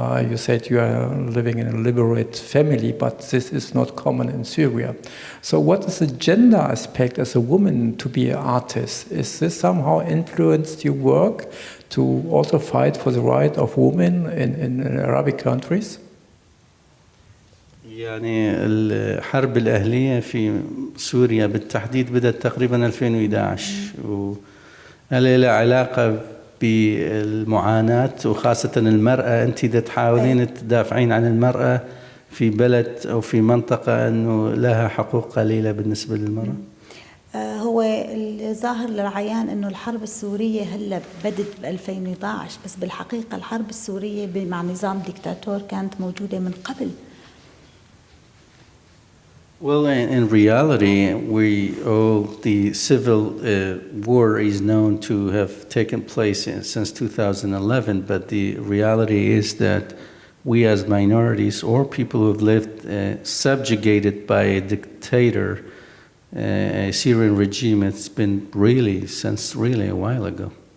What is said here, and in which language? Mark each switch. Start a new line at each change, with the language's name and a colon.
English: You said you are living in a liberate family, but this is not common in Syria. So what is the gender aspect as a woman to be an artist? Is this somehow influenced your work to also fight for the right of women in Arabic countries?
Arabic: يعني الحرب الأهلية في سوريا بالتحديد بدأت تقريبا 2011 ولها علاقة بالمعاناة وخاصة المرأة. أنت إذا تحاولين تدافعين عن المرأة في بلد أو في منطقة أنه لها حقوق قليلة بالنسبة للمرأة. هو الظاهر للعيان انه الحرب السوريه هلا بدت ب 2011 بس بالحقيقه الحرب السوريه مع نظام ديكتاتور كانت موجوده من قبل.
English: Well, in reality, the civil war is known to have taken place since 2011, but the reality is that we as minorities or people who have lived subjugated by a dictator, a Syrian regime, it's been since really a while ago.